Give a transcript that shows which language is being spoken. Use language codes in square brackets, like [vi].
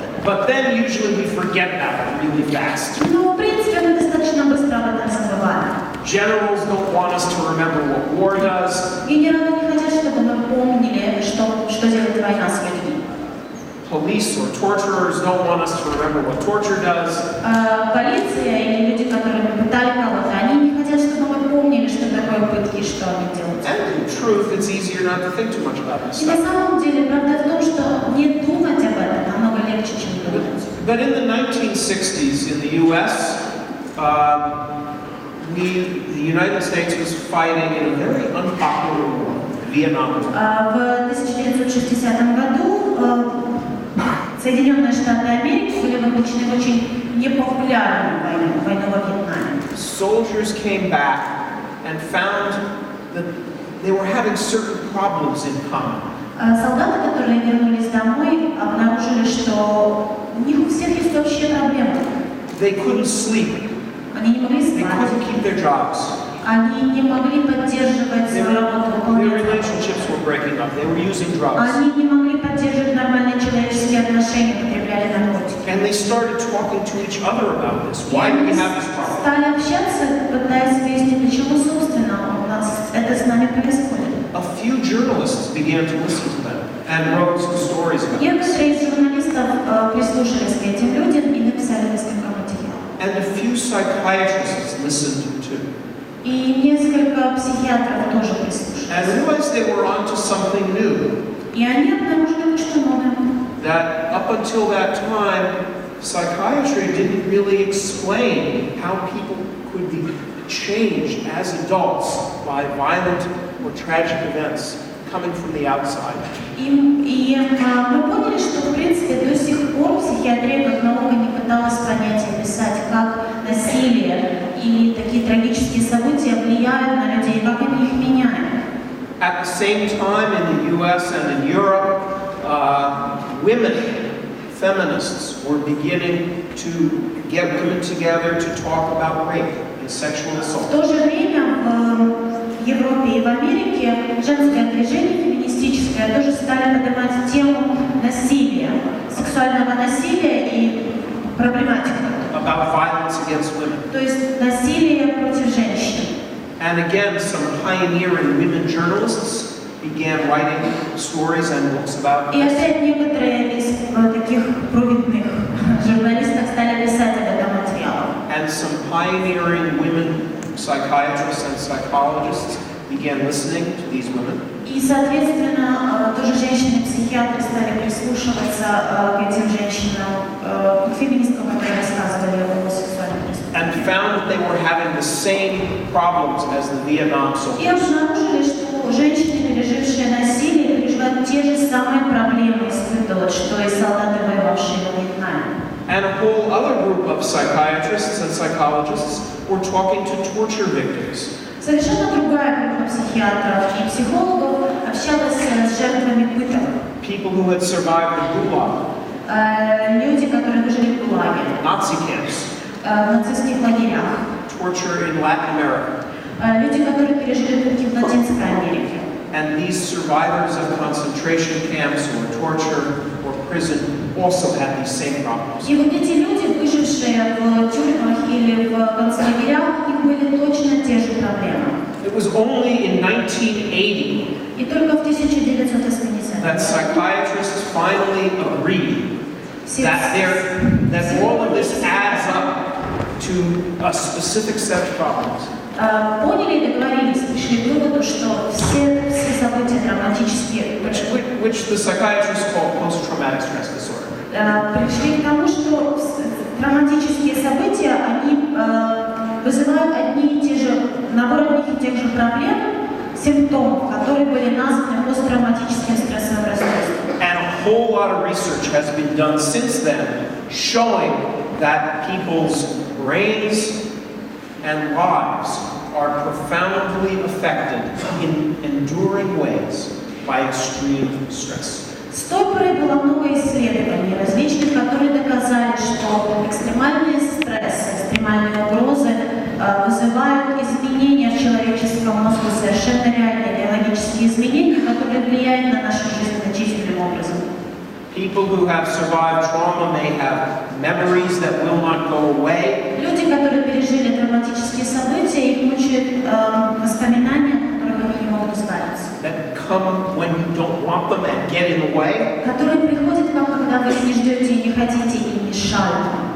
[en] But then usually we forget that really fast. [ru] Но в принципе мы достаточно быстро об этом забываем. [en] Generals don't want us to remember what war does. [ru] Генералы не хотят, чтобы мы помнили, что делает война с людьми. [en] Police or torturers don't want us to remember what torture does. [ru] Полиция или люди, которые пытали кого-то, они не хотят, чтобы мы помнили, что такое пытки, что они делают. [en] And in truth, it's easier not to think too much about this [ru] И на [en] stuff. [ru] самом деле правда в том, что не думать об этом намного легче, чем думать. [en] But in the 1960s in the U.S., the United States was fighting in a very unpopular war, the Vietnam War. [ru] В 1960 году Соединенные Штаты Америки были вовлечены в очень непопулярную войну во Вьетнаме. [en] Soldiers came back and found that they were having certain problems in common. [ru] Солдаты, которые вернулись домой, обнаружили, что у них у всех есть общие проблемы. [en] They couldn't sleep. [ru] Они не могли [en] They [ru] спать. [en] couldn't keep their jobs. [ru] Они не могли поддерживать свою работу, [en] Their [ru] выполнять работу. [en] relationships were breaking up. They were using drugs. [ru] Они не могли поддерживать нормальные человеческие отношения, потребляли наркотики. [en] And they started talking to each other about this. Why do we have this problem? [ru] Стали общаться, пытаясь выяснить, почему, собственно, у нас это с нами происходит. [en] A few journalists began to listen to them and wrote some stories about it. [ru] Некоторые из журналистов прислушались к этим людям и написали несколько материалов. [en] And a few psychiatrists listened too. [ru] И несколько психиатров тоже прислушались. [en] And realized they were onto something new. [ru] И они обнаружили что новое. [en] That up until that time, psychiatry didn't really explain how people could be changed as adults by violent or tragic events coming from the outside. [ru] И мы поняли, что в принципе до сих пор психиатрия как наука не пыталась понять и описать, как насилие и такие трагические события влияют на людей, как они их меняют. [en] At the same time, in the U.S. and in Europe, women, feminists, were beginning to get women together to talk about rape and sexual assault. [ru] В то же время в Европе и в Америке женское движение феминистическое тоже стали поднимать тему насилия, сексуального насилия и проблематику. [en] About violence against women. [ru] То есть насилие против женщин. [en] And again, some pioneering women journalists began writing stories and books about [ru] И [en] this. [ru] опять некоторые из таких провидных журналистов стали писать об этом материалом. [en] And some pioneering women psychiatrists and psychologists began listening to these women. [ru] И, соответственно, тоже женщины-психиатры стали прислушиваться к этим женщинам, к феминисткам, которые рассказывали о сексуальном преступлении. [en] And found that they were having the same problems as the Vietnam [ru] И [en] soldiers. [ru] обнаружили, что женщины, пережившие насилие, переживают те же самые проблемы, испытывают, что и солдаты, воевавшие во Вьетнаме. [en] And a whole other group of psychiatrists and psychologists were talking to torture victims. [ru] Совершенно другая группа психиатров и психологов общалась с жертвами пыток. [en] People who had survived the Gulag, [ru] Люди, которые выжили в ГУЛАГе, [en] Nazi camps, [ru] в нацистских лагерях. [en] torture in Latin America. [ru] Люди, которые пережили пытки в Латинской Америке. [en] And these survivors of concentration camps or torture or prison also had these same problems. [ru] И вот эти люди, выжившие в тюрьмах или в концлагерях, у них были точно те же проблемы. [en] It was only in 1980 [ru] И только в 1980 [en] that psychiatrists finally agree that all of this adds up to a specific set of problems. [ru] Поняли и договорились, пришли к выводу, что все события травматические, [en] which the psychiatrists call post-traumatic stress disorder. [ru] Пришли к тому, что травматические события, они вызывают одни и те же, набор одних и тех же проблем, симптомов, которые были названы посттравматическим стрессовым расстройством. [en] And a whole lot of research has been done since then, showing that people's brains and lives are profoundly affected in enduring ways by extreme stress. [ru] С той поры было много исследований различных, которые доказали, что экстремальные стрессы, экстремальные угрозы вызывают изменения в человеческом мозге, совершенно реальные биологические изменения, которые влияют на нашу жизнь значительным образом. [en] People who have survived trauma may have memories that will not go away. [ru] Люди, которые пережили травматические события, их мучают воспоминания, от которых они не могут избавиться. [en] That come when you don't want them and get in the way. [ru] Которые приходят к вам, когда вы их не ждете и не хотите, и мешают.